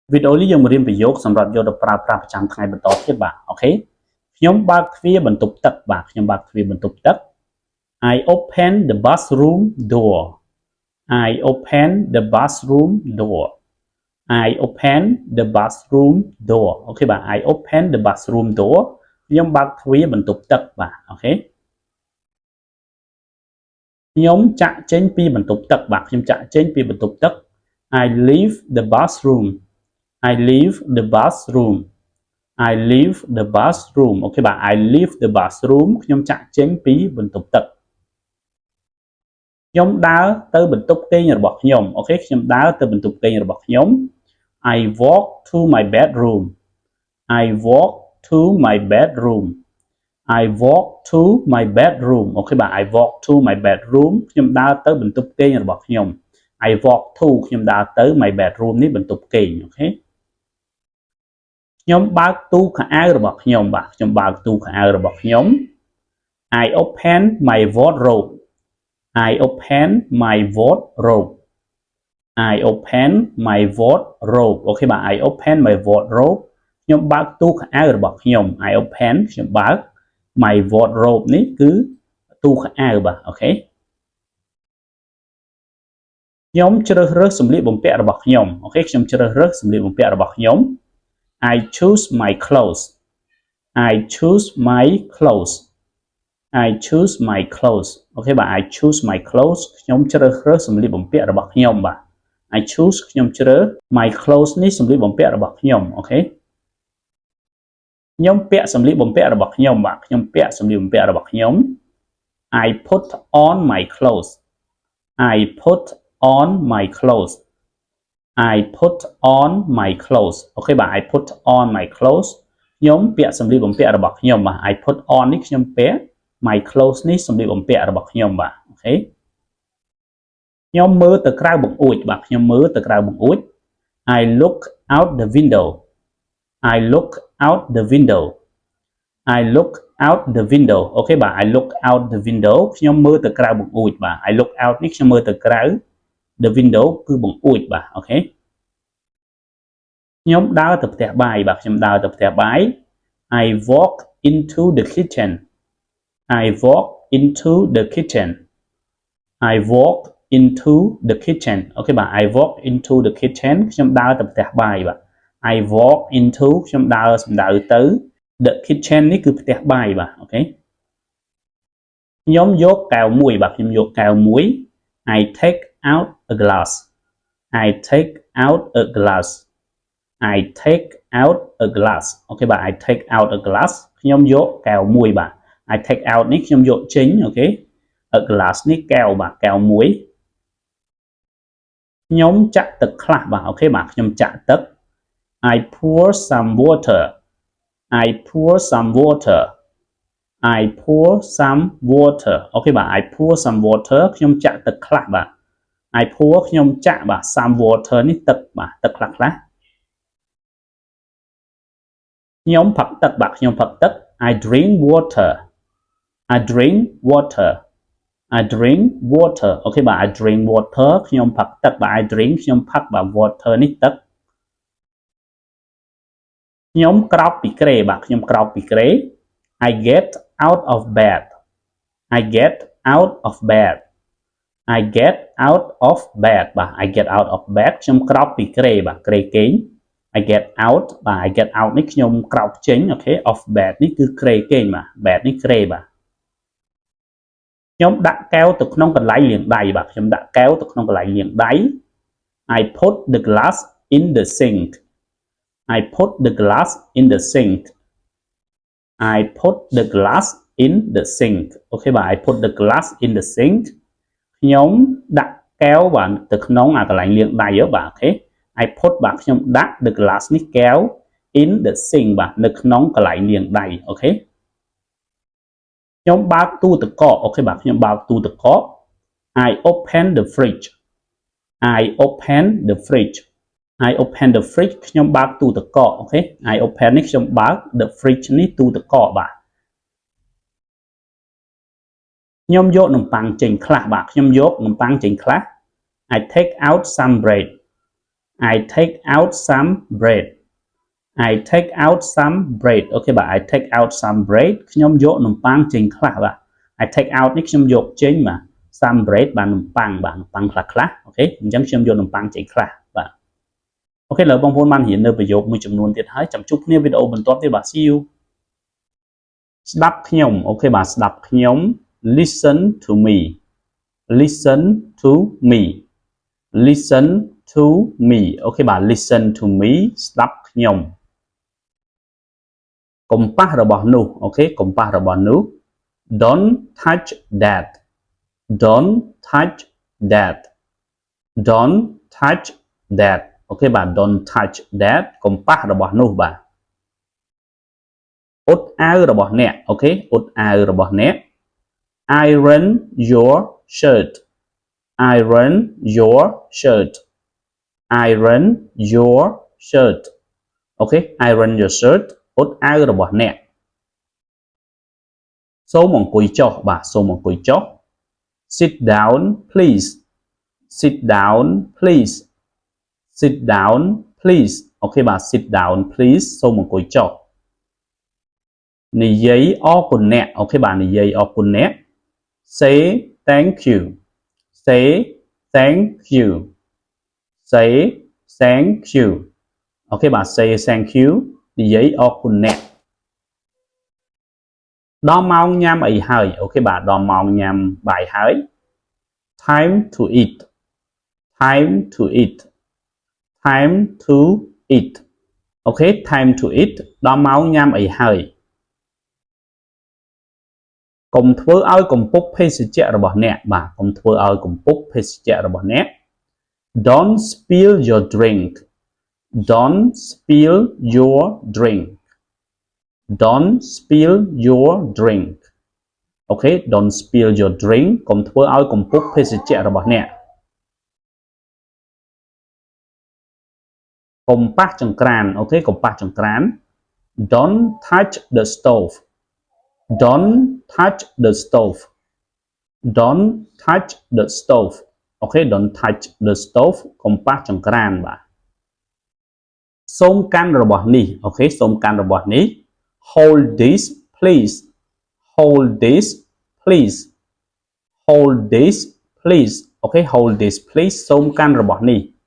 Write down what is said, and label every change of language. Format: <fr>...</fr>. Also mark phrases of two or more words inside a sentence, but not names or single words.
<km>វីដេអូនេះយើងមករៀនប្រយោគសម្រាប់យកទៅប្រើប្រាស់ប្រចាំថ្ងៃបន្តទៀតបាទអូខេខ្ញុំបើកទ្វារបន្ទប់ទឹកបាទខ្ញុំបើកទ្វារបន្ទប់ទឹក</km> <en>I open the bathroom door I open the bathroom door I open the bathroom door</en> <km>អូខេបាទ</km> <en>I open the bathroom door</en> <km>ខ្ញុំបើកទ្វារបន្ទប់ទឹកបាទអូខេ ខ្ញុំចាក់ចេញពីបន្ទប់ទឹកបាទខ្ញុំចាក់ចេញពីបន្ទប់ទឹក</km> <en>I leave the bathroom I leave the bathroom I leave the bathroom</en> <km>អូខេបាទ</km> <en>I leave the bathroom</en> <km>ខ្ញុំចាក់ចេញពីបន្ទប់ទឹក ខ្ញុំដើរទៅបន្ទប់គេងរបស់ខ្ញុំអូខេខ្ញុំដើរទៅបន្ទប់គេងរបស់ខ្ញុំ</km> <en>I walk to my bedroom I walk to my bedroom I walk to my bedroom</en> <km>អូខេបាទ</km> <en>I walk to my bedroom</en> <km>ខ្ញុំដើរទៅបន្ទប់គេងរបស់ខ្ញុំ</km> <en>I walk to</en> <km>ខ្ញុំដើរទៅ</km> <en>my bedroom</en> <km>នេះបន្ទប់គេងអូខេ ខ្ញុំបើកទូខោអាវរបស់ខ្ញុំបាទខ្ញុំបើកទូខោអាវរបស់ខ្ញុំ</km> <en>I open my wardrobe I open my wardrobe I open my wardrobe</en> <km>អូខេបាទ</km> <en>I open my wardrobe</en> <km>ខ្ញុំបើកទូខោអាវរបស់ខ្ញុំ</km> <en>I open</en> <km>ខ្ញុំបើក</km> <en>my wardrobe</en> <km>នេះគឺទូខោអាវបាទអូខេ ខ្ញុំជ្រើសរើសសម្លៀកបំពាក់របស់ខ្ញុំអូខេខ្ញុំជ្រើសរើសសម្លៀកបំពាក់របស់ខ្ញុំ</km> <en>I choose my clothes I choose my clothes I choose my clothes</en> <km>អូខេបាទ</km> <en>I choose my clothes</en> <km>ខ្ញុំជ្រើសរើសសម្លៀកបំពាក់របស់ខ្ញុំបាទ</km> <en>I choose</en> <km>ខ្ញុំជ្រើស</km> <en>my clothes</en> <km>នេះសម្លៀកបំពាក់របស់ខ្ញុំអូខេ ខ្ញុំពាក់សម្លៀកបំពាក់របស់ខ្ញុំបាទខ្ញុំពាក់សម្លៀកបំពាក់របស់ខ្ញុំ</km> <en>I put on my clothes I put on my clothes I put on my clothes</en> <km>អូខេបាទ</km> <en>I put on my clothes</en> <km>ខ្ញុំពាក់សម្លៀកបំពាក់របស់ខ្ញុំបាទ</km> <en>I put on</en> <km>នេះខ្ញុំពាក់</km> <en>my clothes</en> <km>នេះសម្លៀកបំពាក់របស់ខ្ញុំបាទអូខេខ្ញុំមើលទៅក្រៅបង្អួចបាទខ្ញុំមើលទៅក្រៅបង្អួច</km> <en>I look out the window I look out the window I look out the window</en> <km>អូខេបាទ</km> <en>I look out the window</en> <km>ខ្ញុំមើលទៅក្រៅបង្អួចបាទ</km> <en>I look out</en> <km>នេះខ្ញុំមើលទៅក្រៅ</km> <en>the window</en> <km>គឺបង្អួចបាទអូខេ ខ្ញុំដើរទៅផ្ទះបាយបាទខ្ញុំដើរទៅផ្ទះបាយ</km> <en>I walk into the kitchen I walk into the kitchen I walk into the kitchen</en> <km>អូខេបាទ</km> <en>I walk into the kitchen</en> <km>ខ្ញុំដើរទៅផ្ទះបាយបាទ</km> <en>I walk into</en> <km>ខ្ញុំដើរសំដៅទៅ</km> <en>the kitchen</en> <km>នេះគឺផ្ទះបាយបាទអូខេខ្ញុំយកកែវមួយបាទខ្ញុំយកកែវមួយ</km> <en>I take out a glass I take out a glass I take out a glass</en> <km>អូខេបាទ</km> <en>I take out a glass</en> <km>ខ្ញុំយកកែវមួយបាទ</km> <en>I take out</en> <km>នេះខ្ញុំយកចេញអូខេ</km> <en>a glass</en> <km>នេះកែវបាទកែវមួយ ខ្ញុំចាក់ទឹកខ្លះបាទអូខេបាទខ្ញុំចាក់ទឹក</km> <en>I pour some water I pour some water I pour some water</en> <km>អូខេបាទ</km> <en>I pour some water</en> <km>ខ្ញុំចាក់ទឹកខ្លះបាទ</km> <en>I pour</en> <km>ខ្ញុំចាក់បាទ</km> <en>some water</en> <km>នេះទឹកបាទទឹកខ្លះខ្លះ ខ្ញុំផឹកទឹកបាទខ្ញុំផឹកទឹក</km> <en>I drink water I drink water I drink water</en> <km>អូខេបាទ</km> <en>I drink water</en> <km>ខ្ញុំផឹកទឹកបាទ</km> <en>I drink</en> <km>ខ្ញុំផឹកបាទ water នេះទឹក ខ្ញុំក្រោកពីគ្រែបាទខ្ញុំក្រោកពីគ្រែ</km> <en>I get out of bed I get out of bed I get out of bed</en> <km>បាទ</km> <en>I get out of bed</en> <km>ខ្ញុំក្រោកពីគ្រែបាទគ្រែគេង</km> <en>I get out</en> <km>បាទ</km> <en>I get out</en> <km>នេះខ្ញុំក្រោកចេញអូខេ</km> <en>of bed</en> <km>នេះគឺគ្រែគេងបាទ bed នេះគ្រែបាទ ខ្ញុំដាក់កែវទៅក្នុងកន្លែងលាងដៃបាទខ្ញុំដាក់កែវទៅក្នុងកន្លែងលាងដៃ</km> <en>I put the glass in the sink I put the glass in the sink I put the glass in the sink</en> <km>អូខេបាទ</km> <en>I put the glass in the sink</en> <km>ខ្ញុំដាក់កែវបាទទៅក្នុងក ន្លែងលាងដៃបាទអូខេ</km> <en>I put</en> <km>បាទខ្ញុំដាក់</km> <en>the glass</en> <km>នេះកែវ</km> <en>in the sink</en> <km>បាទនៅក្នុងកន្លែងលាងដៃអូខេខ្ញុំបើកទូទឹកកកអូខេបាទខ្ញុំបើកទូទឹកកក</km> <en>I open the fridge I open the fridge I open the fridge</en> <km>ខ្ញុំបើកទូទឹកកកអូខេ</km> <en>I open</en> <km>នេះខ្ញុំបើក</km> <en>the fridge</en> <km>នេះទូទឹកកកបាទ ខ្ញុំយកនំប៉័ងចេញខ្លះបាទខ្ញុំយកនំប៉័ងចេញខ្លះ</km> <en>I take out some bread I take out some bread I take out some bread</en> <km>អូខេបាទ</km> <en>I take out some bread</en> <km>ខ្ញុំយកនំប៉័ងចេញខ្លះបាទ</km> <en>I take out</en> <km>នេះខ្ញុំយកចេញបាទ</km> <en>some bread</en> <km>បាទនំប៉័ងខ្លះអូខេអញ្ចឹងខ្ញុំយកនំប៉័ងចេញខ្លះបាទអូខេឥឡូវបងប្អូនបានរៀននៅប្រយោគមួយចំនួនទៀតហើយចាំជួបគ្នាវីដេអូបន្ទាប់ទៀតបាទ</km> <en>see you</en> <km>ស្ដាប់ខ្ញុំអូខេបាទស្ដាប់ខ្ញុំ</km> <en>listen to me listen to me listen to me</en> <km>អូខេបាទ</km> <en>listen to me</en> <km>ស្ដាប់ខ្ញុំ កុំប៉ះរបស់នោះអូខេកុំប៉ះរបស់នោះ</km> <en>don't touch that don't touch that don't touch that</en> <km>អូខេបាទ</km> <en>don't touch that</en> <km>កុំប៉ះរបស់នោះបាទ អ៊ុតអាវរបស់អ្នកអូខេអ៊ុតអាវរបស់អ្នក</km> <en>iron your shirt iron your shirt iron your shirt</en> <km>អូខេ</km> <en>iron your shirt</en> <km>អ៊ុតអាវរបស់អ្នក សូមអង្គុយចុះបាទសូមអង្គុយចុះ</km> <en>sit down please sit down please sit down please</en> <km>អូខេបាទ</km> <en>sit down please</en> <km>សូមអង្គុយចុះនិយាយអរគុណអ្នកអូខេបាទនិយាយអរគុណអ្នក</km> <en>say thank you say thank you say thank you</en> <km>អូខេបាទ</km> <en>say thank you</en> <km>និយាយអរគុណអ្នក ដល់ម៉ោងញ៉ាំអីហើយអូខេបាទដល់ម៉ោងញ៉ាំបាយហើយ</km> <en>time to eat time to eat time to eat</en> <km>អូខេ</km> <en>time to eat</en> <km>ដល់ម៉ោងញ៉ាំអីហើ យកុំធ្វើឲ្យកំពុកភេសជ្ជៈរបស់អ្នកបាទកុំធ្វើឲ្យកំពុកភេសជ្ជៈរបស់អ្នក</km> <en>don't spill your drink don't spill your drink don't spill your drink</en> <km>អូខេ</km> <en>don't spill your drink</en> <km>កុំធ្វើឲ្យកំពុកភេសជ្ជៈរបស់អ្នក កុំប៉ះចង្ក្រានអូខេកុំប៉ះចង្ក្រាន</km> <en>don't touch the stove don't touch the stove don't touch the stove</en> <km>អូខេ</km> <en>don't touch the stove</en> <km>កុំប៉ះចង្ក្រានបាទសូមកាន់របស់នេះអូខេសូមកាន់របស់នេះ</km> <en>hold this please hold this please hold this please</en> <km>អូខេ</km> <en>hold this please</en> <km>សូមកាន់របស់នេះ</km>